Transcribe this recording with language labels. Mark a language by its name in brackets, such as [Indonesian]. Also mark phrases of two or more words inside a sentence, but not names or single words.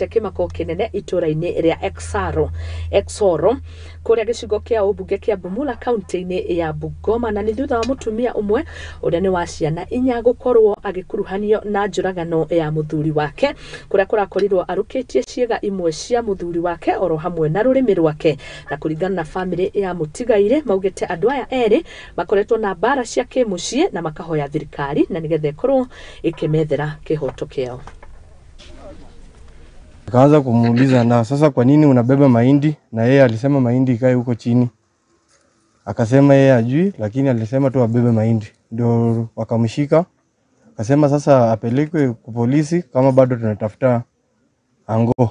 [Kikuyu] kĩmako kĩnene itũra-inĩ rĩa Exoro kũrĩa gĩcigo kĩa ũmbunge kĩa Bumula kaunti-inĩ ya Bungoma, na nĩ thutha wa mũtumia ũmwe ũrĩa nĩ wa ciana 4 gũkorwo agĩkuruhanio na njũragano ya mũthuri wake kũrĩa kũrakorirwo arũkĩtie ciĩga imwe cia mũthuri wake oro hamwe na rũrĩmĩ rwake, na kũringana na famĩlĩ ya mũtigaire maugĩte andũ aya erĩ makoretwo na mbara cia kĩmũciĩ na makahoya thirikari na nĩgetha ĩkorwo ĩkĩmethera kĩhoto kĩao. [Swahili] Akaanza kumuuliza, na sasa kwa nini unabeba mahindi? Na yeye alisema mahindi ikae huko chini. Akasema yeye ajui, lakini alisema tu abebe mahindi. Ndio wakamshika. Akasema sasa apelekwe kwa polisi kama bado tunatafuta ango.